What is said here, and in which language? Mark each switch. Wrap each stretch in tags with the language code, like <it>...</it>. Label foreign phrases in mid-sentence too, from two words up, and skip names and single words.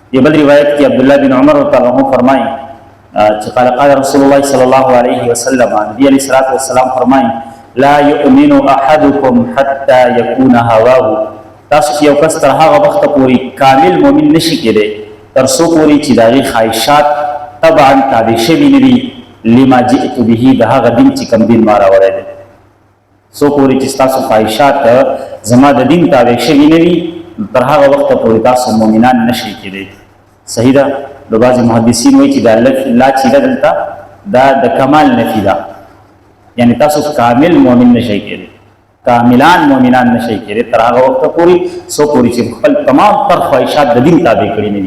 <ps>دی بل روایت کې</ps> <ar>عبد الله بن عمر رضی الله عنه</ar> <ps>فرمایي چې</ps> <ar>قال رسول الله صلی الله علیه وسلم، نبی علیہ الصلوۃ والسلام فرمایي لا یؤمن احدکم حتى يكون هواه،</ar> <ps>تاسو یو کس تر هغه وخت پورې کامل مؤمن نشي کېدی تر څو پورې چې داغي خواهشات طبعا تابع شوي نه دي</ps> <ar>لما جئت به،</ar> <ps>د هغه دین چې کوم دین ما راوړی دی. څو پورې چې تاسو خواهشات زما د دین تابع شوي نه وي تر هغه وخت پورې تاسو مؤمنان نشئ کېدی. صحیح ده. نو بعضې محدثین وایي چې دا لا چې ده دلته دا د کمال نفي ده، یعنی تاسو کامل مؤمن نشئ کېدی، کاملان مؤمنان نشئ کېدی تر هغه وخت پورې څو پورې چې خپل تمام تر خواهشات د دین تابع کړي نه وي.</ps>